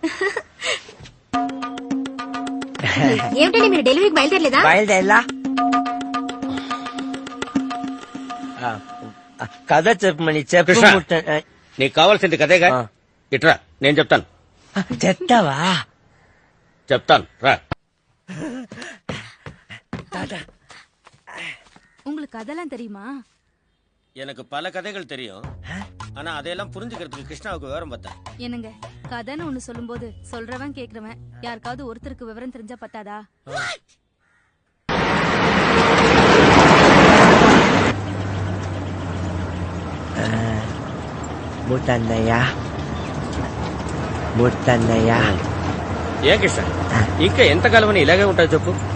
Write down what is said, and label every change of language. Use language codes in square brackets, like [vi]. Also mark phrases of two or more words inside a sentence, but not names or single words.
[te] ఏమిటండి మీరు డెలివరీకి బయలుదేరలేదా? బయలుదేరా. కథ చెప్పమని చెప్పు. కృష్ణ, నీకు కావాల్సింది కదేగా, ఇట్రా నేను చెప్తాను. చెప్తావా? చెప్తాను రా. [ta] உங்களுக்கு கதெல்லாம் தெரியுமா? எனக்கு பல கதைகள் தெரியும், ஆனா அதையெல்லாம் புரிஞ்சுக்கிறதுக்கு கிருஷ்ணாவுக்கு விவரம் பார்த்தா. என்னங்க கதைன்னு ஒண்ணு சொல்லும்போது சொல்றவன் கேக்குறவன் யாருக்காவது ஒருத்தருக்கு விவரம் தெரிஞ்சா பத்தாதா? [te] ముట్టన్నయ్య ఏ కృష్ణ, ఇంకా ఎంతకాలం ఇలాగే ఉంటావు చెప్పు.